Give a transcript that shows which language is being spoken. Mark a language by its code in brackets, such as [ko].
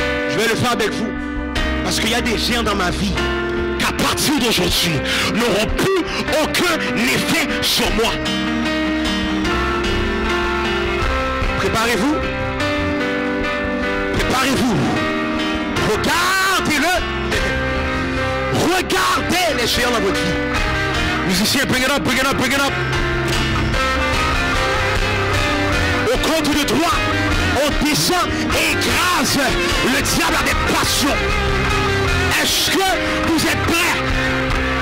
[fr] Je vais le faire avec vous. Parce qu'il y a des géants dans ma vie qu'à partir d'aujourd'hui n'auront plus aucun effet sur moi. Préparez-vous. Préparez-vous. Regardez-le. Regardez les géants dans votre vie. [en] Musiciens, bring it up, bring it up, bring it up. [fr] Au compte de 3, on descend et écrase le diable avec passion. Est-ce que vous êtes prêts?